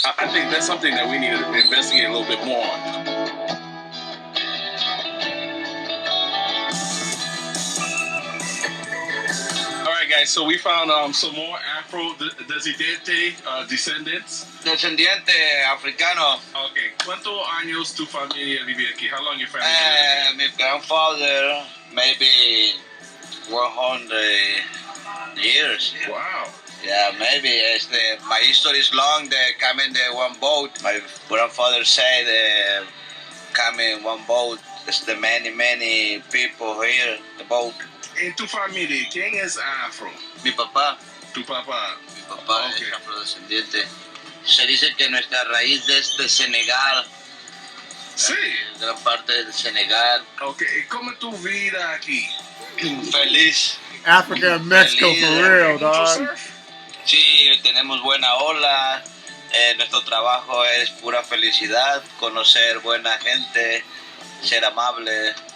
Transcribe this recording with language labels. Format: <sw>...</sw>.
<en>I think that's something that we need to investigate a little bit more on. Guys, so we found some more Afro-descendiente descendants.</en> <es>Descendiente africano.</es> <en>Okay.</en> <es>¿Cuántos años tu familia vive aquí?</es> <en>How long your family My grandfather, maybe 100 years. Wow. Yeah, maybe. My history is long. They come in the one boat. My grandfather said they come in one boat. There's the many people here, the boat.</en> <es>En tu familia, ¿quién es afro? Mi papá. Tu papá. Mi papá es afrodescendiente. Se dice que nuestra raíz es de Senegal. Sí. Gran parte de Senegal. Okay, ¿cómo es tu vida aquí? Feliz.</es> <en>Africa and Mexico for real, dog.</en> <es>Sí, tenemos buena ola. Nuestro trabajo es pura felicidad, conocer buena gente, ser amable.</es>